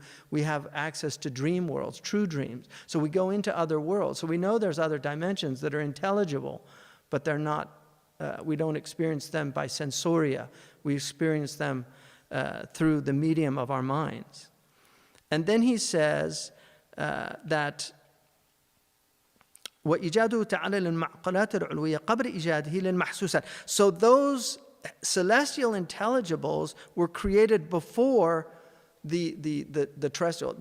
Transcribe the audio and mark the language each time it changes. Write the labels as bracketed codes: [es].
[en] We have access to dream worlds, true dreams. So we go into other worlds. So we know there's other dimensions that are intelligible, but they're not, we don't experience them by sensoria. We experience them through the medium of our minds. And then he says that [ar] وَإِجَادُهُ تَعَالَى لِلْمَعْقَلَاتِ الْعُلْوِيَّةِ قَبْلَ إِيجَادِهِ لِلْمَحْسُوسَاتِ. [en] So those celestial intelligibles were created before the terrestrial.